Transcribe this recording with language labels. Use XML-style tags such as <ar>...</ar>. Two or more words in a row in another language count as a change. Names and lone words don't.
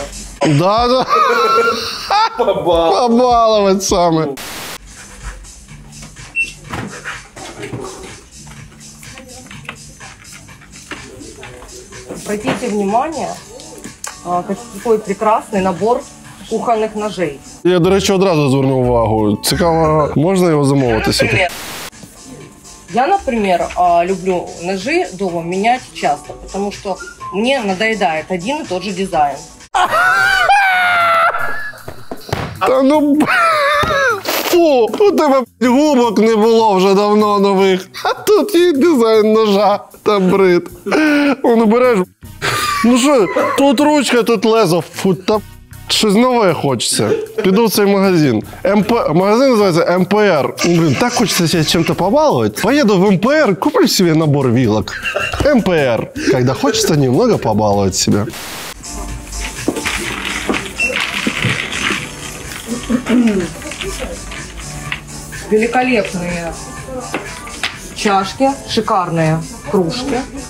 <ru>Да. Побаловать саме. Обратите внимание, какой прекрасный набор кухонных ножей.</ru> <uk>Я, до речі, одразу звернув увагу. Цікаво, можна його замовити сюди?</uk> <ru>Я, например, люблю ножи дома менять часто, потому что мне надоедает один и тот же дизайн.</ru> <uk>Та ну, фу, у тебе губок не було вже давно нових, а тут є дизайн ножа, там брид. Воно береш, ну що, тут ручка, тут лезо, фу, та щось нове хочеться. Піду в цей магазин. Магазин називається МПР.</uk> <ru>Блин, так хочеться себе чим-то побаловать. Поеду в МПР, куплю себе набор вилок. МПР, когда хочется немного побаловать себя. Великолепные чашки, шикарные кружки.</ru>